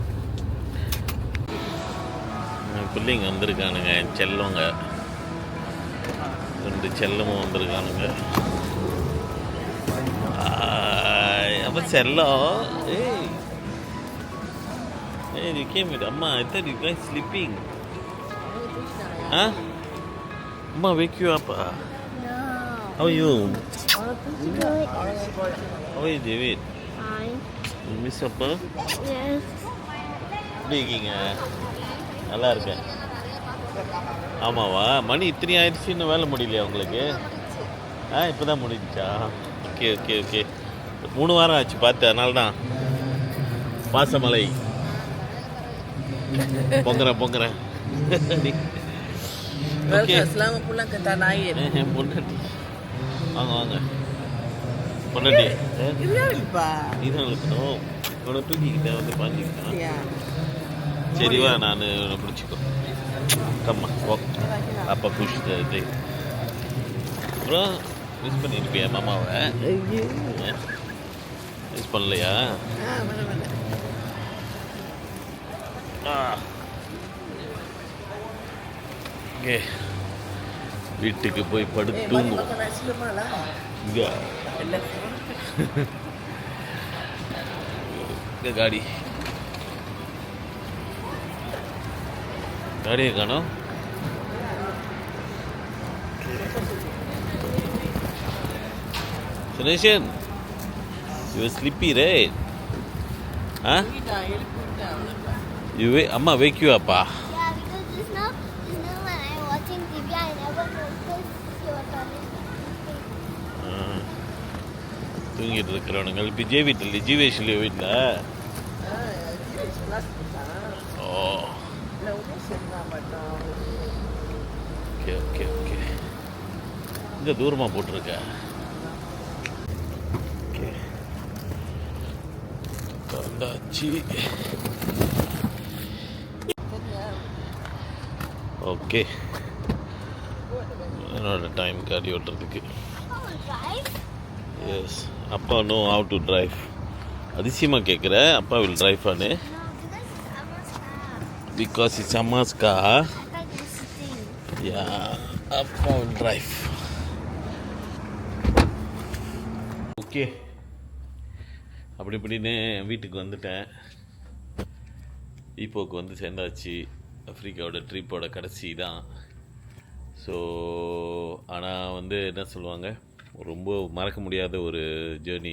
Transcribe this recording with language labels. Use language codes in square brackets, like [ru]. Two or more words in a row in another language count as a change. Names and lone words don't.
[ta] பிள்ளைங்க வந்திருக்கானுங்க, என் செல்லங்க 2 செல்லமும் வந்திருக்கானுங்க. அப்போ செல்லம் [en] Hey, you came with Amma. I thought you guys sleeping. Huh? Amma wake you up. No. How are you? Good. How are you, David? Fine. You miss Appa? Yes. [ta] எப்படி இருக்கீங்க? நல்லா இருக்கேன். ஆமாவா? மணி இத்தனை ஆயிடுச்சு, வேலை முடியலையா உங்களுக்கு? இப்போ தான் முடிஞ்சிச்சா? ஓகே ஓகே ஓகே. 3 வாரம் ஆச்சு பார்த்து, அதனால தான். பாசமலை பொங்குறேன் ஓகே. [ms] Selamat pulang ke tanah air. [ta] பொண்டாட்டி வாங்க பொண்டாட்டி [ms] Kenapa? [ta] இதுதான் இருக்கணும். இவனை தூக்கிக்கிட்டேன் வந்து பாஞ்சிக்கிட்டேன். [ms] Ya. [ta] சரிவா, நான் பிடிச்சிக்கோ. கம்மா அப்பா குஷ் இது. அப்புறம் மிஸ் பண்ணியிருப்பியா மாமாவை? மிஸ் பண்ணலையா? ஓகே, வீட்டுக்கு போய் படுத்து தூங்குவோம். [ms] Nasi lemak lah. [ta] இங்கே காடியை காணோம். [en] Suneshan, you were sleepy, right? Huh? Amma wake you up, ah? Yeah, because just now when I was watching TV, I never noticed you were turning. [ta] தூங்கிட்டு இருக்கிறவனுங்க இப்போ ஜீவேஷ் இல்லையா வீட்டில்? ஓ ஓகே ஓகே ஓகே. இங்கே தூரமாக போட்டிருக்க. ஓகே வந்தாச்சு. ஓகே, என்னோட டைம் காடி ஓட்டுறதுக்கு. [en] Yes, Appa know how to drive. [ta] அதிசயமாக கேட்குற, [en] Appa will drive [ta] ஆனு. [en] Because it's Amma's car. I thought you were sitting. Yeah, Appa will drive. [ta] ஓகே, அப்படி இப்படின்னு வீட்டுக்கு வந்துட்டேன். ஈப்போக்கு வந்து சேர்ந்தாச்சு. ஆஃப்ரிக்காவோட ட்ரிப்போட கடைசி தான். ஸோ ஆனால் வந்து என்ன சொல்லுவாங்க, ரொம்ப மறக்க முடியாத ஒரு ஜேர்னி.